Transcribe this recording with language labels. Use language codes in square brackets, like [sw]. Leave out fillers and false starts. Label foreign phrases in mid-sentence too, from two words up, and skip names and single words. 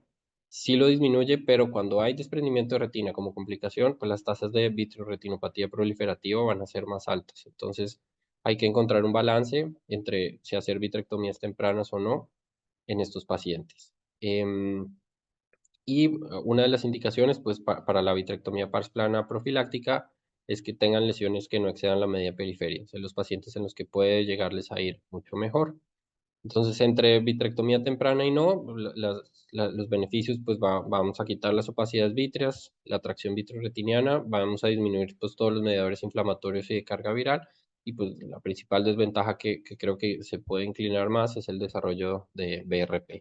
[es] Sí lo disminuye, pero cuando hay desprendimiento de retina como complicación, pues las tasas de vitreoretinopatía proliferativa van a ser más altas. Entonces, hay que encontrar un balance entre si hacer vitrectomías tempranas o no en estos pacientes. Em, una de las indicaciones, pues, para la vitrectomía pars plana profiláctica es que tengan lesiones que no excedan la media periferia, o sea, los pacientes en los que puede llegarles a ir mucho mejor. Entonces, entre vitrectomía temprana y no, los beneficios, pues, vamos a quitar las opacidades vítreas, la tracción vitreoretiniana, vamos a disminuir, pues, todos los mediadores inflamatorios y de carga viral, y pues la principal desventaja que creo que se puede inclinar más es el desarrollo de BRP.